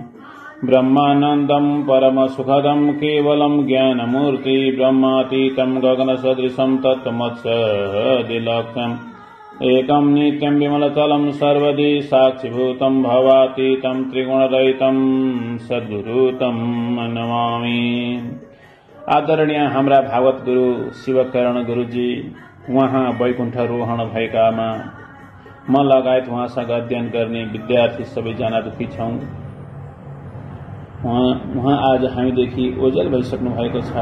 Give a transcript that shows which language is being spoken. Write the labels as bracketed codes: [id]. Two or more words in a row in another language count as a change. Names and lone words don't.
[sa] ब्रह्मानन्दं परमसुखदं केवलं ज्ञानमूर्ति ब्रह्मातीतं गगनसदृशं तत्त्वमत्सदिलक्ष्यम् एकं नित्यं विमलचलं सर्वदि साक्षिभूतं भवातीतं त्रिगुणरहितं सद्गुरुतं नमामि। [ne] आदरणीय हाम्रा भागवत गुरु शिवकरण गुरुजी उहाँ वैकुण्ठरोहण भएकामा म लगायत उहाँसँग अध्ययन गर्ने विद्यार्थी सबैजना दुखी छौं। उहाँ आज हामीदेखि ओझेल भइसक्नु भएको छ।